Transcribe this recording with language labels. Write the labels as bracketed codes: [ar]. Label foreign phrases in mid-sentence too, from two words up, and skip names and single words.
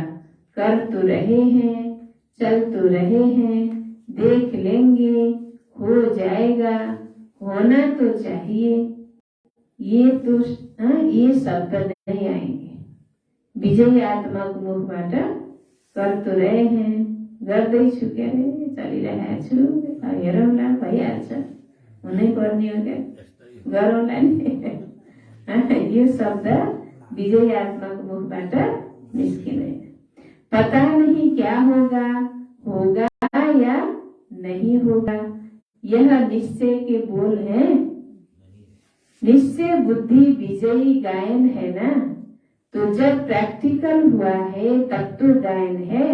[hi] कर तो रहे हैं, चल तो रहे हैं, देख लेंगे, हो जाएगा, होना तो चाहिए, ये तो ये शब्द नहीं आएंगे। विजयी आत्मा को मुखबाट कर तो रहे हैं, [ne] गर्दैछु के अरे चलिरहेको छु, हेरौँला भइहाल्छ, हुनै पर्ने हो क्या, गरौँला नि। यो शब्द विजयी आत्मा को मुखबाट निस्किँदैन। [hi] पता नहीं क्या होगा, होगा या नहीं होगा, यह निश्चय के बोल हैं। निश्चय बुद्धि विजयी गायन है ना, तो जब प्रैक्टिकल हुआ है तब तो गायन है।